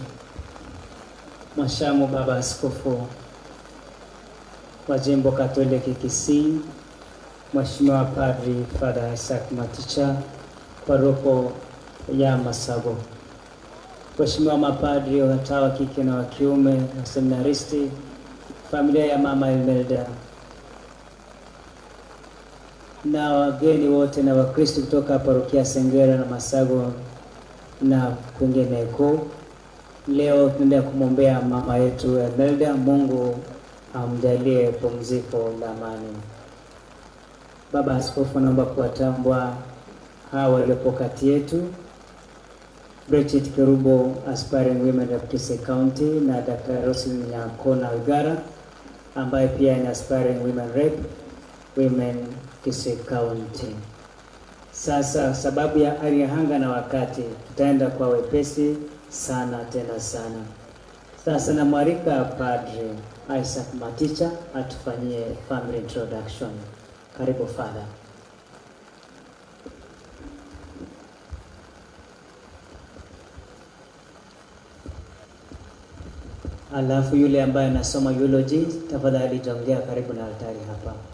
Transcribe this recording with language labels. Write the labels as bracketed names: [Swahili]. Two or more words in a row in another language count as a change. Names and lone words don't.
[Swahili] Mwashamu Baba Askofu wa Jimbo Katoliki Kisii, Mheshimiwa Padri Father Isaac Maticha, paroko ya Masago, Mheshimiwa mapadri wa kike na wa kiume na seminaristi, familia ya Mama Imelda, na wageni wote na Wakristo kutoka parokia Sengera na Masago na kwingineko. Leo tunaenda kumwombea mama yetu Imelda. Mungu amjalie pumziko la amani. Baba Askofu, naomba kuwatambua hawa waliopo kati yetu: Bridget Kerubo, [English] aspiring women of Kisii County, [Swahili] na Dr. Roslyn Nyakona Igara ambaye pia ni [English] aspiring women rep women Kisii County. [Swahili] Sasa sababu ya hali ya anga na wakati, tutaenda kwa wepesi sana tena sana. Sasa namwalika Padre Isaac Maticha atufanyie [English] family introduction. [Swahili] Karibu Father. Alafu yule ambaye anasoma eulogy, tafadhali jongea karibu na altari hapa.